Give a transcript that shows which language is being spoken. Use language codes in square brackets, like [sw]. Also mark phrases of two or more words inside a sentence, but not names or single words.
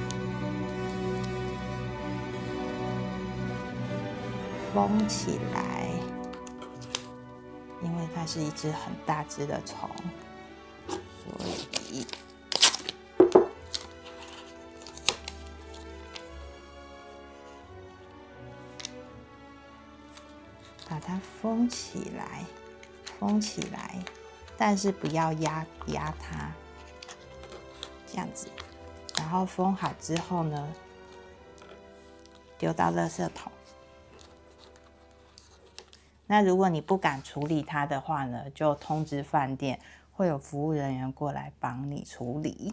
[zh] 封起來，因為它是一只很大只的蟲，所以把它封起来，但是不要压它，這樣子。然後封好之後呢，丟到垃圾桶。那如果你不敢處理它的話呢，就通知飯店，會有服務人員過來幫你處理。